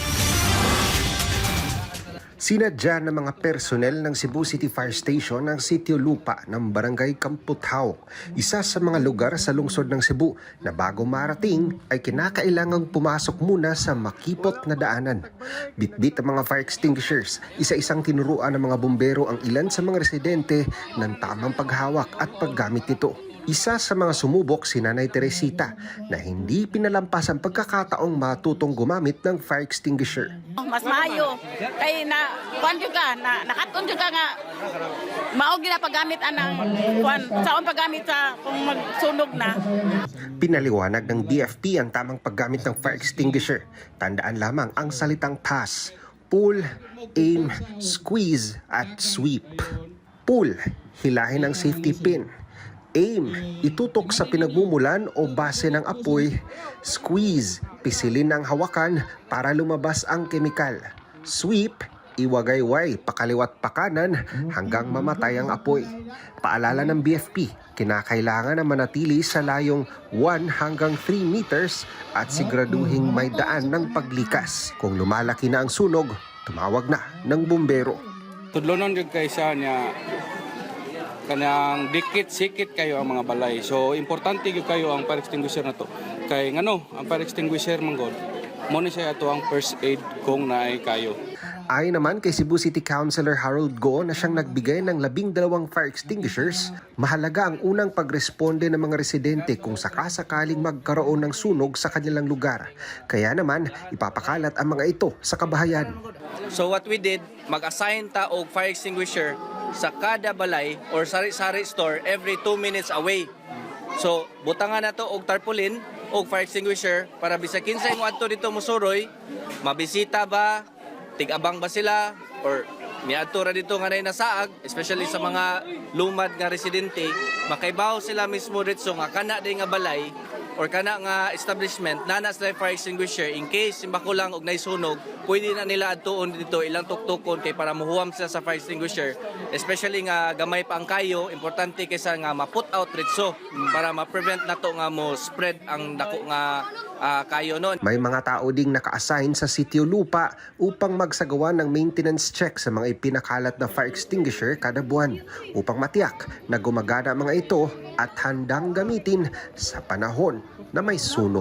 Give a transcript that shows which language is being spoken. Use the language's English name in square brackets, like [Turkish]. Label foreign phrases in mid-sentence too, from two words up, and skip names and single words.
[Filipino] Sinadya ng mga personnel ng Cebu City Fire Station ang Sitio Lupa ng Barangay Kamputhaw, isa sa mga lugar sa lungsod ng Cebu na bago marating ay kinakailangang pumasok muna sa makipot na daanan. Bitbit ang mga [English] fire extinguishers, [Filipino] isa-isang tinuruan ng mga bumbero ang ilan sa mga residente ng tamang paghawak at paggamit nito. Isa sa mga sumubok si Nanay Teresita na hindi pinalampas ang pagkakataong matutong gumamit ng [English] fire extinguisher. [Cebuano] Mas maayo kay na kuan jud ka na nakaton jud ka nga mao gina paggamit anang kuan saon paggamit sa kung magsunog na. [Filipino] Pinaliwanag ng BFP ang tamang paggamit ng [English] fire extinguisher. [Filipino] Tandaan lamang ang salitang [English] pass, pull, aim, squeeze [Filipino] at sweep. Pull, hilahin ang safety pin. Aim, itutok sa pinagmumulan o base ng apoy. Squeeze, pisilin ang hawakan para lumabas ang kemikal. Sweep, iwagayway pakaliwat pakanan hanggang mamatay ang apoy. Paalala ng BFP, kinakailangan na manatili sa layong 1 hanggang 3 meters at siguraduhing may daan ng paglikas. Kung lumalaki na ang sunog, tumawag na ng bumbero. [Cebuano] Tudlonon jud kay sa niya kanang dikit-sikit kayo ang mga balay. So importante gyud kayo ang [English] fire extinguisher [Cebuano] na to. Kay ngano, ang [English] fire extinguisher [Cebuano] manggod mo ni siya ato ang [English] first aid [Cebuano] kung naay kayo. [Filipino] Ayon naman kay Cebu City Councilor Harold Go na siyang nagbigay ng 12 [English] fire extinguishers, [Filipino] mahalaga ang unang pagresponde ng mga residente kung sakasakaling magkaroon ng sunog sa kanilang lugar. Kaya naman, ipapakalat ang mga ito sa kabahayan. [English] So what we did, [Cebuano] mag-assign ta og [English] fire extinguisher [Cebuano] sa kada balay or sari-sari store [English] every 2 minutes away. [Cebuano] So butangan na to og tarpaulin og [English] fire extinguisher [Cebuano] para bisag kinsay mo adto dito mosuroy, mabisita ba, tig-abang ba sila or miadto ra dito nga nay nasaag, especially sa mga lumad nga residente, makaibaw sila mismo dito nga kana day nga balay or kana nga establishment nana sila [English] fire extinguisher in case [Cebuano] simbako lang og naisunog, pwede na nila adtuon dito ilang tuktukon kay para muhuwam sila sa [English] fire extinguisher, [Cebuano] especially nga gamay pa ang kayo, importante kaysa nga ma- [English] put out [Cebuano] ritso para ma-prevent nato nga mo spread ang dako nga kayo noon. [Filipino] May mga tao ding naka-assign sa Sitio Lupa upang magsagawa ng [English] maintenance check [Filipino] sa mga ipinakalat na [English] fire extinguisher [Filipino] kada buwan upang matiyak na gumagana ang mga ito at handang gamitin sa panahon na may sunog.